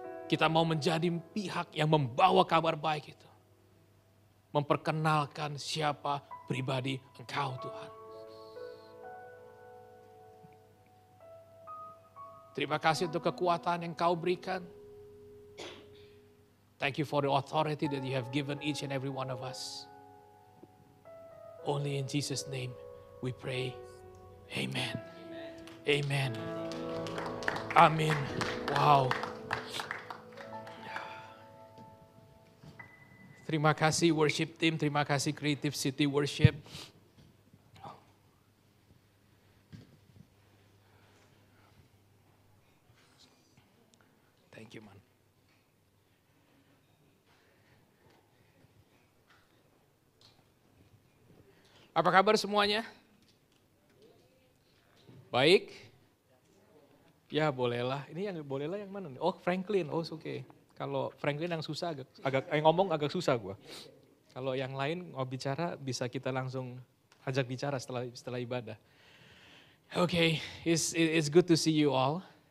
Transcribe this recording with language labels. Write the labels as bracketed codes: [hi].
[id] Kita mau menjadi pihak yang membawa kabar baik itu. Memperkenalkan siapa pribadi Engkau Tuhan. Terima kasih untuk kekuatan yang Kau berikan. [en] Thank you for the authority that you have given each and every one of us. Only in Jesus' name we pray. Amen. Amen. Amin. Wow. [id] Terima kasih worship team, terima kasih Creative City Worship. [en] Thank you, man. [id] Apa kabar semuanya? Baik? Ya bolehlah. Ini yang bolehlah yang mana nih? Oh Franklin, oh oke. Okay. Kalau Franklin yang susah ngomong agak susah gue. Kalau yang lain mau bicara bisa kita langsung ajak bicara setelah ibadah. [en] Okay, it's good to see you all.